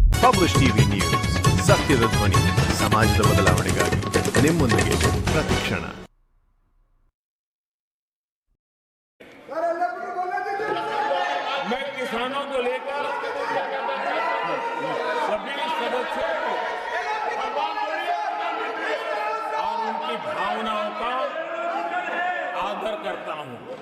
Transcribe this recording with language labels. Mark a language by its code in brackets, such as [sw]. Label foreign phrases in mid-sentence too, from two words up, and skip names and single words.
[kn] ಪಬ್ಲಿಷ್ ಟಿವಿ ನ್ಯೂಸ್, ಸತ್ಯದ ಧ್ವನಿ, ಸಮಾಜದ ಬದಲಾವಣೆಗಾಗಿ ನಿಮ್ಮೊಂದಿಗೆ ಪ್ರತಿಕ್ಷಣ. [hi] मैं किसानों को लेकर सभी सदस्यों को और उनकी भावनाओं का आदर करता हूं।